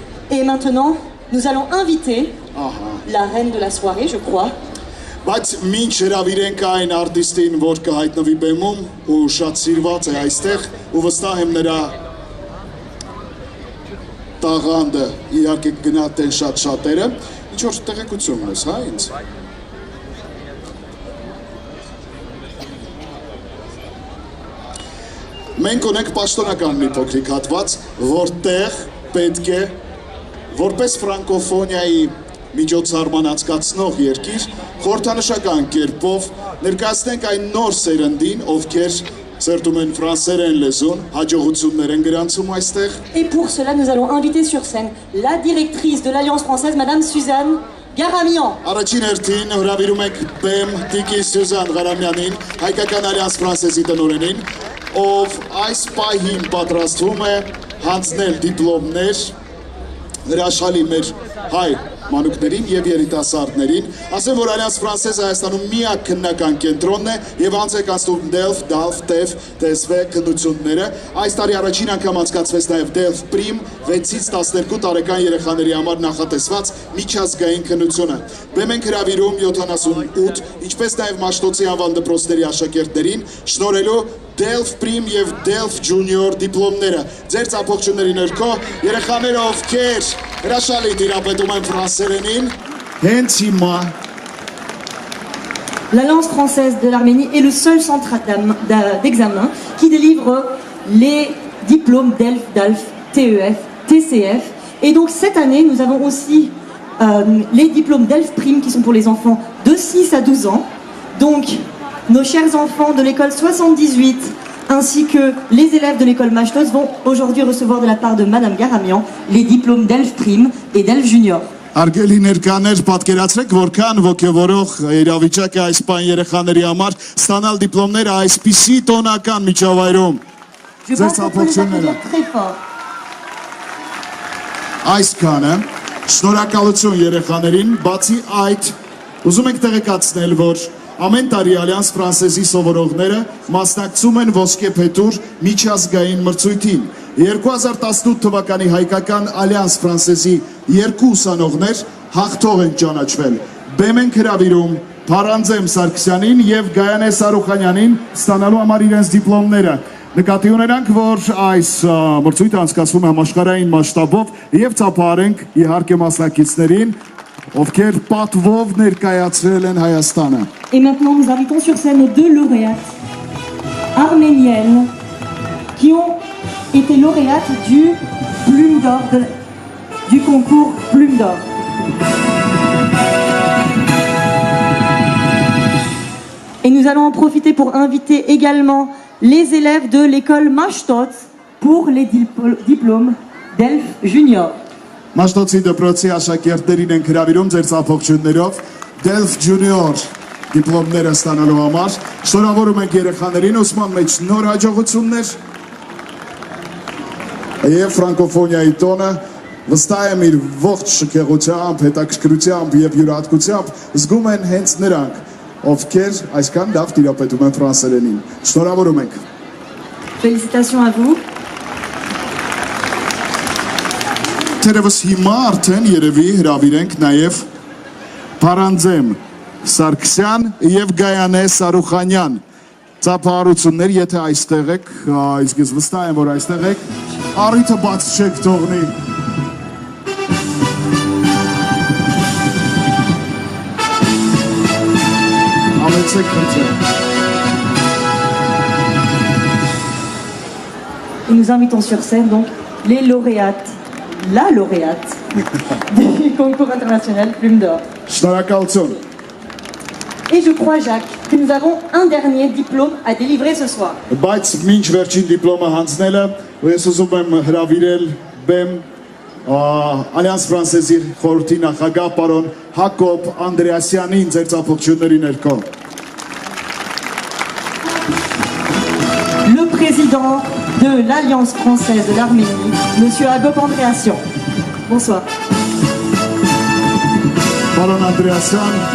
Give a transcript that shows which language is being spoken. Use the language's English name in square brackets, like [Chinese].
[French] Et maintenant, nous allons inviter la reine de la soirée, je crois. [Armenian] Բայց մինչ հրավիրենք այն արտիստին, որ կհայտնվի բեմում ու շատ սիրված է այստեղ ու վստահ եմ նրա տաղանդը իհարկե գնահատեն շատ շատերը, ինչ որ տեղեկություն ունես, հա ինձ։ Մենք ունենք պաշտոնական մի փոքրիկ հատված, որտեղ պետք է որպես ֆրանկոֆոնիայի միջոցառման անցկացնող երկիր, խորհրդանշական կերպով ներկայացնենք այն նոր սերնդին, ովքեր սերտում են ֆրանսերեն լեզուն, հաջողություններ են գրանցում այստեղ։ [French] Et pour cela, nous allons inviter sur scène la directrice de l'Alliance française, Madame Suzanne Garamian. [Armenian] Առաջին հերթին հրավիրում ենք բեմ Տիկի Սյուզան Ղարամյանին, հայկական Ալյանս Ֆրանսեզի տնօրենին, ով այս պահին պատրաստվում է հանձնել դիպլոմներ հրաշալի մեր հայ մանուկներին եւ երիտասարդներին, ասեմ, որ Ալյանս Ֆրանսեզ Հայաստանում միակ քննական կենտրոնն է եւ անց է կանցնում DELF, DALF, TEF, TSV քննությունները։ Այս տարի առաջին անգամ անցկացվեց նաեւ DELF Prim 6-ից 12 տարեկան երեխաների համար նախատեսված միջազգային քննությունը։ Բեմ ենք հրավիրում 78, ինչպես նաեւ Մաշտոցի անվան դպրոցների աշակերտներին, շնորհելու DELF Prim եւ DELF Junior դիպլոմները։ Ձեր ծափողջունների ներքո երեխաները ովքեր հրաշալի տիրապետում են ֆրանսերենին, հենց հիմա [French] L'Alliance française de l'Arménie est le seul centre d'examen qui délivre les diplômes DELF, DALF, TEF, TCF. Et donc cette année, nous avons aussi les diplômes DELF Prime qui sont pour les enfants de 6 à 12 ans. Donc nos chers enfants de l'école 78 ainsi que les élèves de l'école Mashtos vont aujourd'hui recevoir de la part de Madame Garamian les diplômes DELF Prime et DELF Junior. [Armenian] Արգելի ներկաներ, պատկերացրեք, որքան ոգևորող իրավիճակ է այս պահին երեխաների համար ստանալ դիպլոմները այսպիսի տոնական միջավայրում։ Ձեր ծափողջունները։ Այսքանը, շնորհակալություն երեխաներին, բացի այդ, ուզում ենք տեղեկացնել, որ ամեն տարի Ալյանս Ֆրանսեզի սովորողները մասնակցում են ոսկե փետուր միջազգային մրցույթին։ 2018 թվականի հայկական Ալյանս Ֆրանսեզի 2 ուսանողներ հաղթող են ճանաչվել։ Բեմ ենք հրավիրում Փարանձեմ Սարգսյանին եւ Գայանե Սարուխանյանին ստանալու համար իրենց դիպլոմները։ Նկատի ունենանք, որ այս մրցույթը անցկացվում է համաշխարհային մասշտաբով եւ ծափահարենք իհարկե մասնակիցներին, ովքեր պատվով ներկայացրել են Հայաստանը։ [French] Et maintenant, nous invitons sur scène nos deux lauréates arméniennes qui ont été lauréates du Plume d'Or, du concours Plume d'Or. Et nous allons en profiter pour inviter également les élèves de l'école Mashtot pour les diplômes DELF Junior. [Armenian] Մաշտոցի դպրոցի աշակերտներին ենք հրավիրում ձեր ծափողջուններով DELF Junior դիպլոմները ստանալու համար։ Շնորհավորում ենք երեխաներին ուսման մեջ նոր հաջողություններ եւ ֆրանկոֆոնիայի տոնը վստահ եմ իր ողջ շքեղությամբ, հետաքրքրությամբ եւ յուրահատկությամբ զգում են հենց նրանք, ովքեր այսքան լավ տիրապետում են ֆրանսերենին։ Շնորհավորում ենք։ [French] Félicitations à vous. [Armenian] Թերևս հիմա արդեն երևի հրավիրենք նաև Փարանձեմ Սարգսյան եւ Գայանե Սարուխանյան ծափահարություններ, եթե այստեղ եք, իսկ ես վստահ եմ, որ այստեղ եք, առիթը բաց չեք թողնի։ Ամեցեք խնդրեմ։ [French] Et nous invitons sur scène donc les lauréates, la lauréate du concours international Plume d'Or. [Armenian] Շնորհակալություն։ [French] Et je crois, Jacques, que nous avons un dernier diplôme à délivrer ce soir. [Armenian] Բայց մինչ վերջին դիպլոմը հանձնելը, ես ուզում եմ հրավիրել բեմ Ալյանս Ֆրանսեզի խորհրդի նախագահ պարոն Հակոբ Անդրեասյանին ձեր ծափողջունների ներքո։ [French] Le président de l'Alliance française de l'Arménie, Monsieur Hagop Andréasyan. Bonsoir. [Armenian] Պարոն Անդրեասյան,